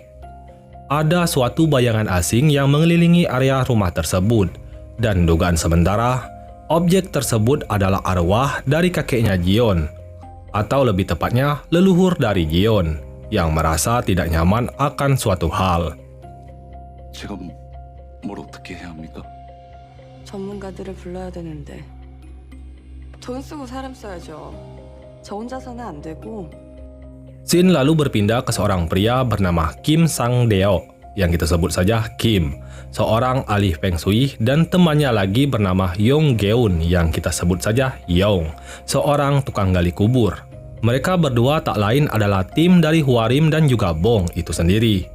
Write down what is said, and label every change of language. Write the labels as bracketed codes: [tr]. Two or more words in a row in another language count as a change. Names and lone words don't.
[id] Ada suatu bayangan asing yang mengelilingi area rumah tersebut. Dan dugaan sementara, objek tersebut adalah arwah dari kakeknya Jion, atau lebih tepatnya leluhur dari Jion, yang merasa tidak nyaman akan suatu hal. [ko] 제가 뭘 어떻게 해야 합니까? 전문가들을 불러야 되는데 돈 쓰고 사람 써야죠. 저 혼자서는 안 되고. [id] Scene lalu berpindah ke seorang pria bernama Kim Sang-deo, yang kita sebut saja Kim, seorang ahli Feng Shui, dan temannya lagi bernama Yong Geun yang kita sebut saja Yong, seorang tukang gali kubur. Mereka berdua tak lain adalah tim dari Hwarim dan juga Bong itu sendiri.